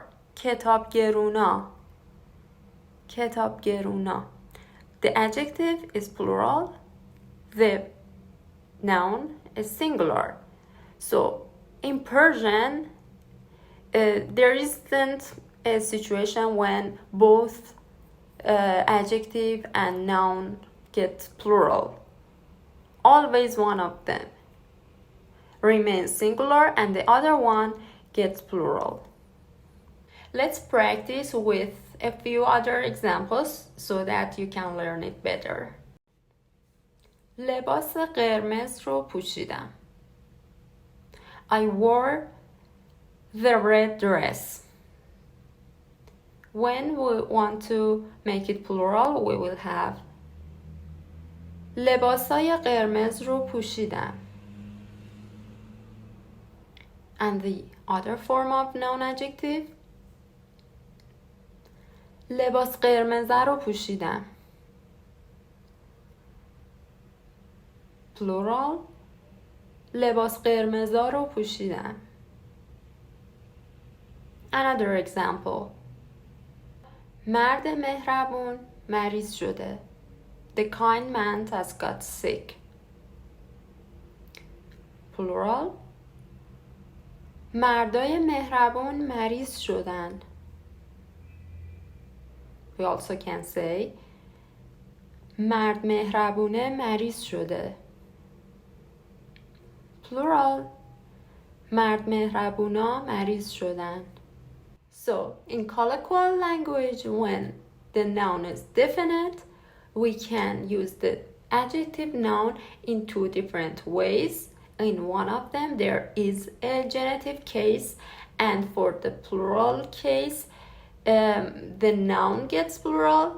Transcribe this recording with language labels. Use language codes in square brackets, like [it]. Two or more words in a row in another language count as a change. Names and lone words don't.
[fa] کتاب گرونا. کتاب گرونا. [en] The adjective is plural, the noun is singular. So in Persian, there isn't a situation when both adjective and noun get plural. Always one of them remains singular and the other one gets plural. Let's practice with a few other examples so that you can learn it better. [fa] لباس قرمز رو پوشیدم. [en] I wore the red dress. When we want to make it plural, we will have [fa] لباسای قرمز رو پوشیدم. [en] And the other form of noun adjective, [fa] لباس قرمزه رو پوشیدم. Plural, لباس قرمزا رو پوشیدم. [en] Another example. [fa] مرد مهربون مریض شده. [en] The kind man has got sick. Plural, [fa] مردای مهربون مریض شدن. [en] We also can say [fa] مرد مهربونه مریض شده. Plural, مرد مهربونا مریض شدن. [en] So, in colloquial language, when the noun is definite, we can use the adjective noun in two different ways. In one of them, there is a genitive case, and for the plural case, the noun gets plural.